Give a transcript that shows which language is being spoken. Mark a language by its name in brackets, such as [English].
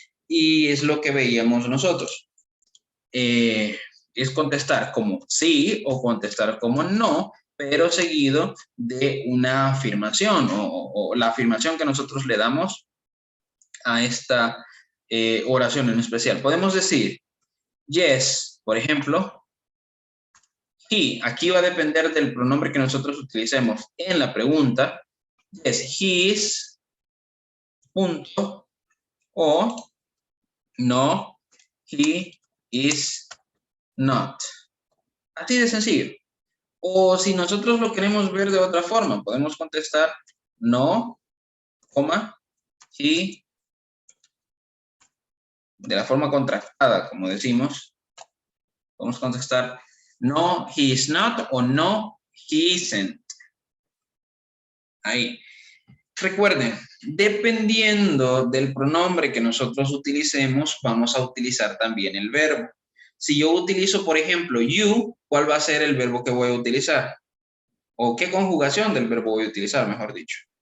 [Spanish] y es lo que veíamos nosotros. Es contestar como sí o contestar como no, pero seguido de una afirmación o la afirmación que nosotros le damos a esta oración en especial. Podemos decir [English] yes, [Spanish] por ejemplo. He, aquí va a depender del pronombre que nosotros utilicemos en la pregunta. [English] Yes, he is, [Spanish] punto, o [English] no, he is not. [Spanish] Así de sencillo. O si nosotros lo queremos ver de otra forma, podemos contestar no, coma, he, de la forma contractada, como decimos. Podemos contestar [English] no, he is not o no, he isn't. [Spanish] Ahí. Recuerden, dependiendo del pronombre que nosotros utilicemos, vamos a utilizar también el verbo. Si yo utilizo, por ejemplo, you, ¿cuál va a ser el verbo que voy a utilizar? ¿O qué conjugación del verbo voy a utilizar, mejor dicho?